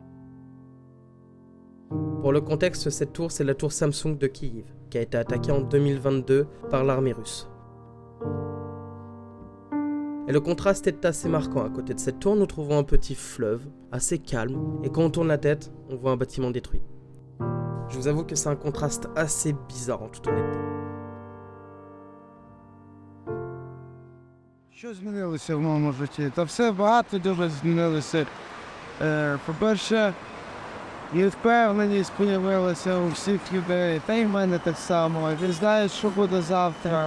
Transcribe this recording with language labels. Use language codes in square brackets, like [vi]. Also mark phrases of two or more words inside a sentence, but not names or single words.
[fr] Pour le contexte, cette tour, c'est la tour Samsung de Kiev, qui a été attaquée en 2022 par l'armée russe. Et le contraste est assez marquant. À côté de cette tour, nous trouvons un petit fleuve, assez calme, et quand on tourne la tête, on voit un bâtiment détruit. Je vous avoue que c'est un contraste assez bizarre en toute honnêteté. [uk] Що змінилося в моєму житті? Та все багато дуже змінилося. По-перше, невпевненість з'явилася у всіх людей, та й в мене так само. Він знає, що буде завтра.